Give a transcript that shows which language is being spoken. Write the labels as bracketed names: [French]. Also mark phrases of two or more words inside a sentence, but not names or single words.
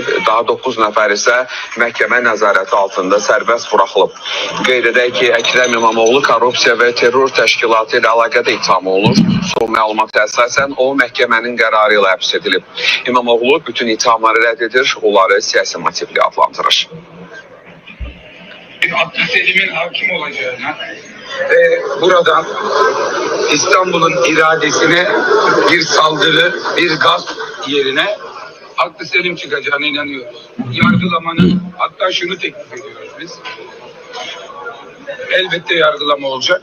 [Azerbaijani] Daha 9 nəfər isə məhkəmə nəzarəti altında sərbəst buraxılıb. Qeyd edək ki, Ekrem İmamoğlu korrupsiya və terror təşkilatı ilə əlaqədə itham olunur. Son məlumata əsasən o məhkəmənin qərarı ilə həbs edilib. İmamoğlu bütün ithamları rədd edir, onları siyasi motivli adlandırır. [Turkish] Seçimin hakim olacağına Ve buradan İstanbul'un iradesine bir saldırı, bir gasp yerine aklı selim çıkacağına inanıyoruz. Yargılamanın, hatta şunu teklif ediyoruz biz. Elbette yargılama olacak.